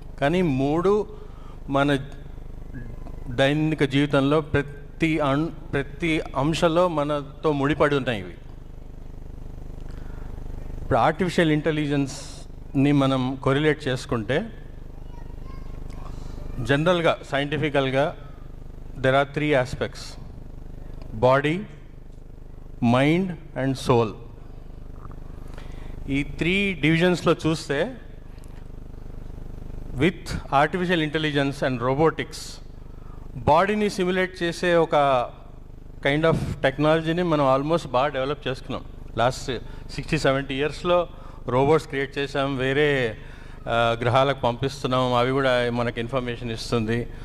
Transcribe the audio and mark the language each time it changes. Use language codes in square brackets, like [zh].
[te] కానీ మన దైనిక జీవితంలో ప్రతి అంశంలో మనతో ముడిపడి ఉన్నాయి ఇవి. ఇప్పుడు ఆర్టిఫిషియల్ ఇంటెలిజెన్స్ని మనం కొరిలేట్ చేసుకుంటే జనరల్గా సైంటిఫికల్గా [en] there are three aspects: body, mind and soul. [te] ఈ త్రీ డివిజన్స్లో చూస్తే with artificial intelligence and robotics బాడీని సిమ్యులేట్ చేసే ఒక కైండ్ ఆఫ్ టెక్నాలజీని మనం ఆల్మోస్ట్ బాగా డెవలప్ చేసుకున్నాం. లాస్ట్ 60-70 ఇయర్స్లో రోబోట్స్ క్రియేట్ చేసాం, వేరే గ్రహాలకు పంపిస్తున్నాం, అవి కూడా మనకి ఇన్ఫర్మేషన్ ఇస్తుంది.